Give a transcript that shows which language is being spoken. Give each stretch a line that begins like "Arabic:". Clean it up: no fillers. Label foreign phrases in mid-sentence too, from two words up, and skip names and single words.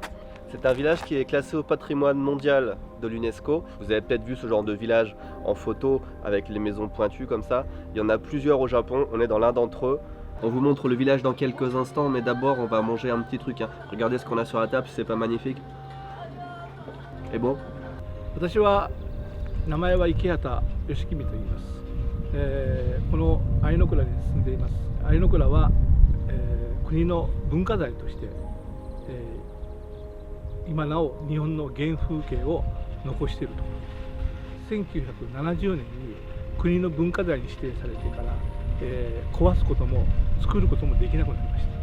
French: C'est un village qui est classé au patrimoine mondial de l'UNESCO. Vous avez peut-être vu ce genre de village en photo avec les maisons pointues comme ça. Il y en a plusieurs au Japon, on est dans l'un d'entre eux. On vous montre le village dans quelques instants, mais d'abord on va manger un petit truc. Regardez ce qu'on a sur la table, si c'est pas magnifique. Et bon?
Japanese: 私は名前は池畑義公と言います。この相倉に住んでいます。相倉は、国の文化財として、今なお日本の原風景を残していると。1970年に国の文化財に指定されてから、壊すことも作ることもできなくなりました。